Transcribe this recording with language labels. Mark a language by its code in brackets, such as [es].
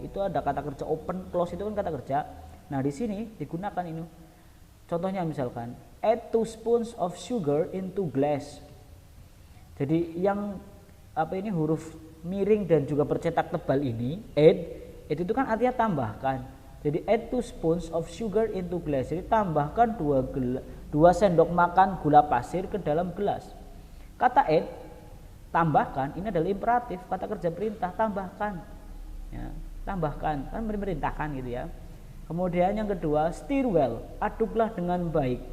[id] Itu ada kata kerja open, close itu kan kata kerja. Nah, di sini digunakan ini. Contohnya misalkan [en] add 2 spoons of sugar into glass. [id] Jadi yang huruf miring dan juga bercetak tebal ini, add, itu kan artinya tambahkan. [en] Jadi add 2 spoons of sugar into glass. [id] Jadi tambahkan 2 sendok makan gula pasir ke dalam gelas. Kata add, tambahkan, ini adalah imperatif, kata kerja perintah, tambahkan. Ya, tambahkan, kan memerintahkan gitu ya. Kemudian yang kedua, [en] stir well, [id] aduklah dengan baik.